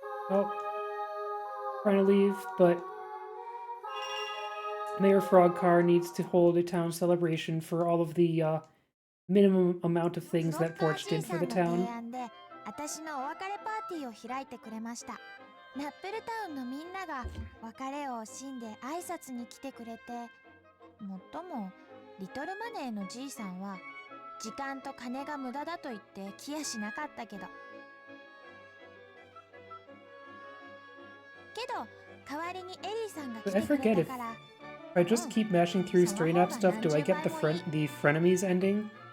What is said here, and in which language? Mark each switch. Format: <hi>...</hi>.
<en>Oh, trying to leave, but Mayor Frogcar needs to hold a town celebration for all of the minimum amount of things that Porch did for the town.</en> <ja>私のお別れパーティーを開いてくれました。ナッペルタウンのみんなが別れを惜しんで挨拶に来てくれて、もっともリトルマネーのじいさんは時間と金が無駄だと言って来やしなかったけど。けど代わりにエリーさんが来てくれたから。</ja> <en>If I just keep mashing through Stray Nap stuff, do I get the frenemies ending?</en>